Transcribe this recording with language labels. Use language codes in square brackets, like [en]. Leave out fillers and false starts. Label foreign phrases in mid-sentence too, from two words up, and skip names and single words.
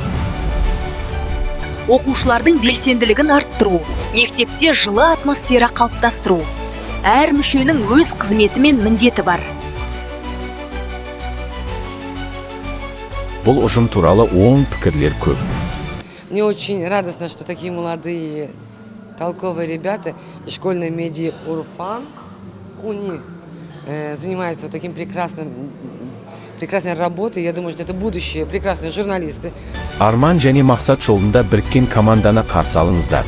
[kk] Оқушылардың белсенділігін арттыру, мектепте жылы атмосфера қалыптастыру. Әр мүшенің өз қызметі мен міндеті бар. Бұл ұжым туралы оң пікірлер көп. [ru] Мне очень радостно, что такие молодые, толковые ребята из школьной медиа Урфан УНИ занимаются вот таким прекрасной работой. Я думаю, что это будущие прекрасные журналисты. [kk] Арман және мақсат жолында біріккен команданы қарсы алыңыздар.